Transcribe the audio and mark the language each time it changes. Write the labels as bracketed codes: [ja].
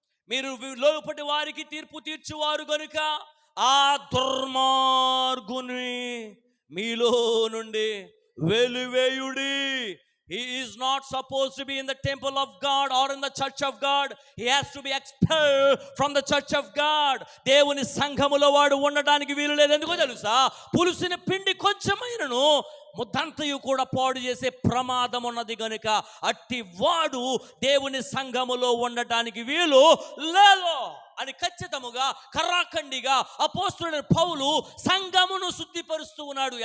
[te] మీరు లోపటి వారికి తీర్పు తీర్చువారు గనుక ఆ దుర్మార్గుని మీలో నుండి వెలివేయుడి. [en] He is not supposed to be in the temple of God or in the church of God. He has to be expelled from the church of God. [te] దేవుని సంఘములో వాడు ఉండడానికి వీలు లేదు. ఎందుకో తెలుసా? పులుసిన పిండి కొంచెమైనను ముద్దంతయు కూడా పాడు చేసే ప్రమాదం ఉన్నది గనుక అట్టి వాడు దేవుని సంఘములో ఉండటానికి వీలు లేదు అని ఖచ్చితముగా కర్రాఖండిగా అపోస్తులైన పౌలు సంఘమును శుద్ధిపరుస్తూ ఉన్నాడు.